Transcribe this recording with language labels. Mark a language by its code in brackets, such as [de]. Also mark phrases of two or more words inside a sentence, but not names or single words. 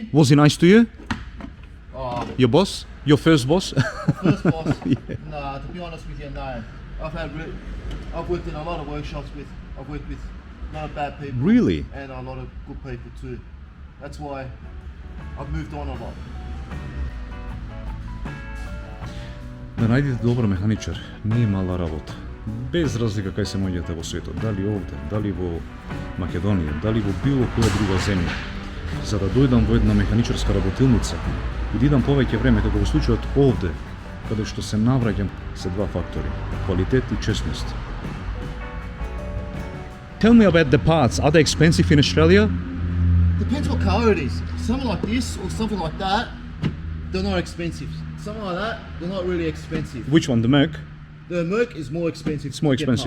[en] Was he nice to you? Your boss? Your first boss? First boss? Yeah. Nah, to be honest with you, no. I've worked in a lot of workshops I've worked with a lot of bad people. Really? And a lot of good people too. That's why I've moved on a lot. [mk] Да најдете добар механичар не е мала работа. Без разлика кај се моѓате во светот, дали овде, дали во Македонија, дали во било која друга земја. За да дојдам во една механичарска работилница и да идам повеќе време, како во случајот овде, каде што се навраќам, се два фактори: квалитет и честност. [en] Tell me about the parts. Are they expensive in Australia? Depends what car it is. Something like this or something like that, they're not expensive. Something like that, they're not really expensive. Which one, the Merc? The Merc is more expensive. It's more expensive.